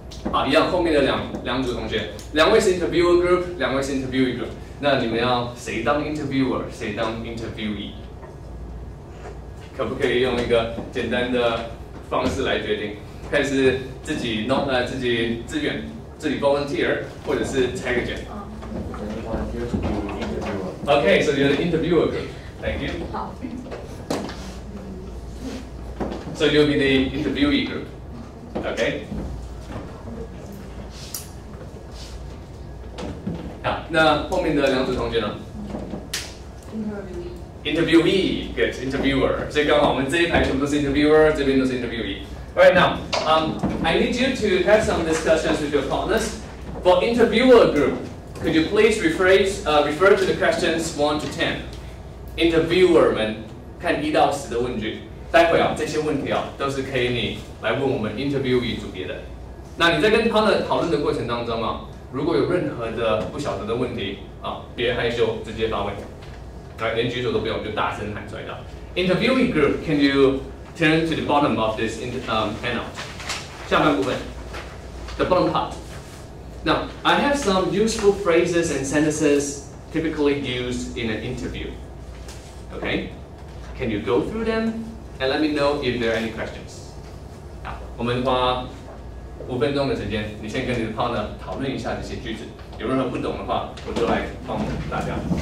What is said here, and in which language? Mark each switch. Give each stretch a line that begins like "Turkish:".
Chinese: 好，一样，后面的两组同学，2位是 interviewer group，2位是 interviewee group。那你们要谁当 interviewer， 谁当 interviewee？可不可以用一个简单的方式来决定，看是自己自愿自己 volunteer， 或者是猜个卷。
English: Okay, so you're the interviewer group. Thank you.
Chinese: 好。
English: So you'll be the interviewee group. Okay.
Chinese: 好，那后面的2组同学呢？
English: Interviewee, good, interviewer.
Chinese: 所以刚好我们这一排全部都是 interviewer， 这边都是 interviewee.
English: Right now, I need you to have some discussions with your partners. For interviewer group, could you please refer to the questions 1 to 10?
Chinese: Interviewer 们看1到10的问句，待会啊这些问题啊都是可以你来问我们 interviewee 组别的。那你在跟他们讨论的过程当中啊，如果有任何的不晓得的问题啊，别害羞，直接发问。连举手都不用，就大声喊出来的。
English: Interviewee group, can you turn to the bottom of this handout?
Chinese: 下半部分
English: the bottom part. Now, I have some useful phrases and sentences typically used in an interview. Okay? Can you go through them and let me know if there are any questions?
Chinese: 好，我们花5分钟的时间，你先跟你的 partner 讨论一下这些句子，有任何不懂的话，我就来帮大家。